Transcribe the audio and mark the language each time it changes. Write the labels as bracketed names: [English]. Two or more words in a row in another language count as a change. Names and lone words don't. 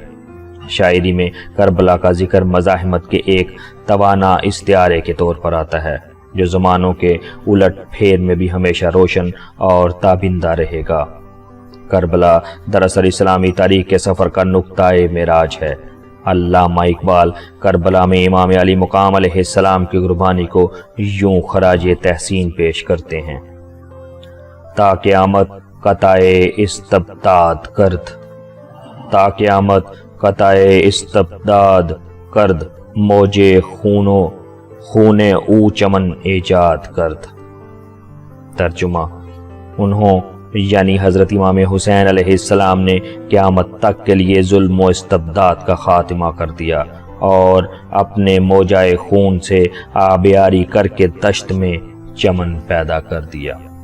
[Urdu] شاعری میں کربلا کا ذکر مزاحمت کے ایک توانا استعارے کے طور پر آتا ہے جو زمانوں کے الٹ پھیر میں بھی ہمیشہ روشن اور تابندہ رہے گا۔ کربلا دراصل اسلامی تاریخ کے سفر کا نقطہ معراج ہے۔ علامہ اقبال کربلا میں امام علی مقام [Arabic] علیہ السلام [Urdu] کی قربانی کو یوں خراج تحسین پیش کرتے ہیں: [Persian] تا قیامت قطع استبداد کرد، تا قیامت قطع استبداد کرد، موجے خون او چمن ایجاد کرد۔ [Urdu] ترجمہ: انہوں یعنی حضرت امام حسین [Arabic] علیہ السلام [Urdu] نے قیامت تک کے لیے ظلم و استبداد کا خاتمہ کر دیا اور اپنے موجائے خون سے آبیاری کر کے دشت میں چمن پیدا کر دیا۔